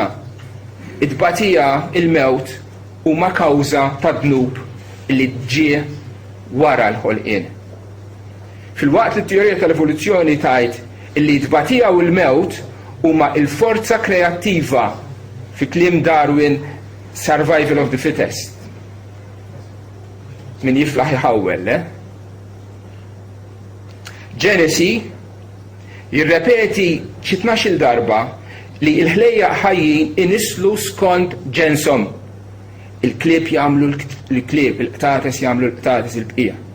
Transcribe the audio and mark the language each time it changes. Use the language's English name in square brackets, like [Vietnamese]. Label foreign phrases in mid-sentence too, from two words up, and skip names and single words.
[Maltese] Id-tbatija, il-mewt huma kawża ta' dnub li ġie wara l-ħolqien. Fil-waqt li t-teorija tal-evoluzzjoni tgħid li t-tbatija u l-mewt huma l-forza kreattiva fi kliem Darwin [English] survival of the fittest. [Maltese] Min jiflaħ iħawwel, Genesi jirrepeti xi 12 darba li l-ħlejja ħajjin inislu skont ġenshom. Il-klieb jagħmlu l-klieb, il-qtates jagħmlu l-qtates il-bqija.